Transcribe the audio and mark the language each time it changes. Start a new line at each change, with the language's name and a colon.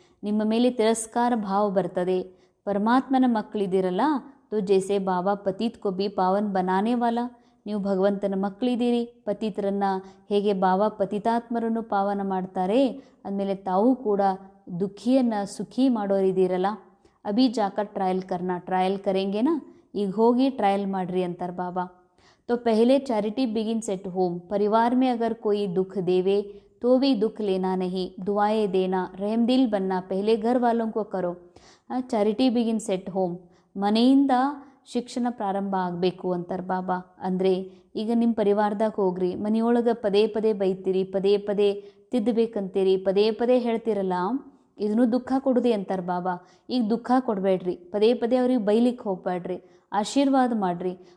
Kannada: ನಿಮ್ಮ ಮೇಲೆ ತಿರಸ್ಕಾರ ಭಾವ ಬರ್ತದೆ. ಪರಮಾತ್ಮನ ಮಕ್ಕಳಿದ್ದೀರಲ್ಲ,
Hindi: ತೋ ಜೈಸೆ ಬಾಬಾ ಪತೀತ್ ಕೋ ಬಿ ಪಾವನ್ ಬನಾನೆ ವಾಲ,
Kannada: ನೀವು ಭಗವಂತನ ಮಕ್ಕಳಿದ್ದೀರಿ. ಪತೀತರನ್ನು ಹೇಗೆ ಬಾಬಾ ಪತಿತಾತ್ಮರನ್ನು ಪಾವನ ಮಾಡ್ತಾರೆ, ಅಂದಮೇಲೆ ತಾವು ಕೂಡ ದುಃಖಿಯನ್ನು ಸುಖಿ ಮಾಡೋರಿದ್ದೀರಲ್ಲ.
Hindi: ಅಭಿ ಜಾಕರ್ ಟ್ರಯಲ್ ಟ್ರಯಲ್ ಕರೆಂಗೆನಾ,
Kannada: ಈಗ ಹೋಗಿ ಟ್ರಯಲ್ ಮಾಡ್ರಿ ಅಂತಾರೆ ಬಾಬಾ.
Hindi: तो पहले
English: Charity begins at home.
Hindi: परिवार में अगर कोई दुख देवे तो भी दुख लेना नहीं, दुआएं देना, रहमदिल बनना पहले घर वालों को करो.
English: Charity begins at home.
Kannada: ಮನೆಯಿಂದ ಶಿಕ್ಷಣ ಪ್ರಾರಂಭ ಆಗಬೇಕು ಅಂತಾರೆ ಬಾಬಾ. ಅಂದರೆ ಈಗ ನಿಮ್ಮ ಪರಿವಾರದಾಗ ಹೋಗ್ರಿ, ಮನೆಯೊಳಗೆ ಪದೇ ಪದೇ ಬೈತೀರಿ, ಪದೇ ಪದೇ ತಿದ್ದಬೇಕಂತೀರಿ, ಪದೇ ಪದೇ ಹೇಳ್ತೀರಲ್ಲ, ಇದನ್ನು ದುಃಖ ಕೊಡೋದೆ ಅಂತಾರೆ ಬಾಬಾ. ಈಗ ದುಃಖ ಕೊಡಬೇಡ್ರಿ, ಪದೇ ಪದೇ ಅವ್ರಿಗೆ ಬೈಲಿಕ್ಕೆ ಹೋಗ್ಬೇಡ್ರಿ, ಆಶೀರ್ವಾದ ಮಾಡಿರಿ.